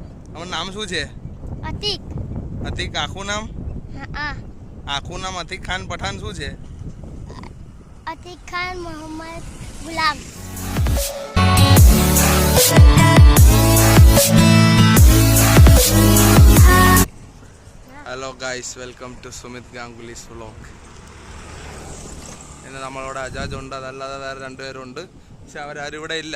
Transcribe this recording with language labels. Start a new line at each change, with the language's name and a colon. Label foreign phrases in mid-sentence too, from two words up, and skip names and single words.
Gujarati: તમારું નામ શું છે? અતિક. અતિક આખું નામ? હા. આખું નામ અતિક ખાન પઠાણ શું છે? અતિક ખાન મોહમ્મદ ગુલામ.
English: hello guys, welcome to Sumit Ganguly's vlog.
Malayalam: ഇന്ന് നമ്മളവിടെ അജാജ് ഉണ്ട്, അതല്ലാതെ വേറെ രണ്ടുപേരുണ്ട്. പക്ഷെ അവരാരും ഇവിടെ ഇല്ല.